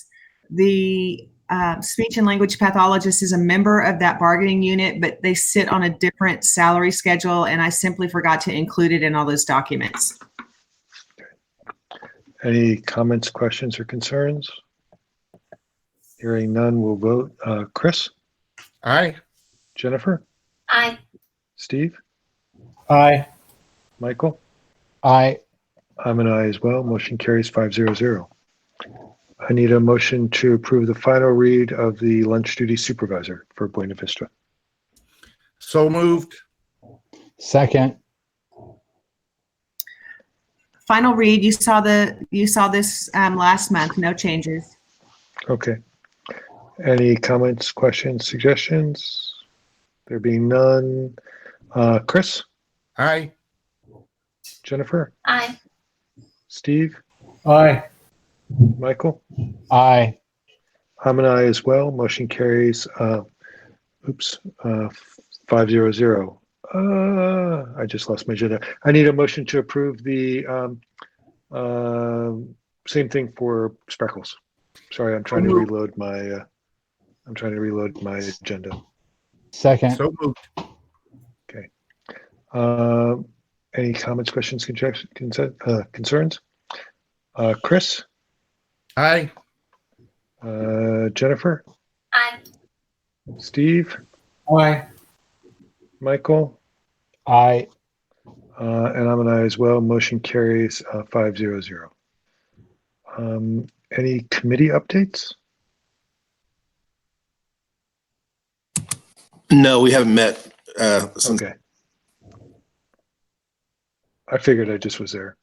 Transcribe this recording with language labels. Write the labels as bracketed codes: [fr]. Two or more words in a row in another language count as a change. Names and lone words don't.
[en] The speech and language pathologist is a member of that bargaining unit, but they sit on a different salary schedule, and I simply forgot to include it in all those documents. Any comments, questions, or concerns? Hearing none, we'll vote. Chris? Aye. Jennifer? Aye. Steve? Aye. Michael? Aye. I'm an aye as well. Motion carries 5-0-0. I need a motion to approve the final read of the lunch duty supervisor for Buena Vista. So moved. Second. Final read, you saw this last month, no changes. Okay. Any comments, questions, suggestions? There being none. Chris? Aye. Jennifer? Aye. Steve? Aye. Michael? Aye. I'm an aye as well. Motion carries 5-0-0. I just lost my agenda. I need a motion to approve the same thing for Spreckels. Sorry, I'm trying to reload my agenda. Second. So moved. Okay. Any comments, questions, concerns? Chris? Aye. Jennifer? Aye. Steve? Aye. Michael? Aye. And I'm an aye as well. Motion carries 5-0-0. Any committee updates? No, we haven't met since. Okay. I figured I just was there.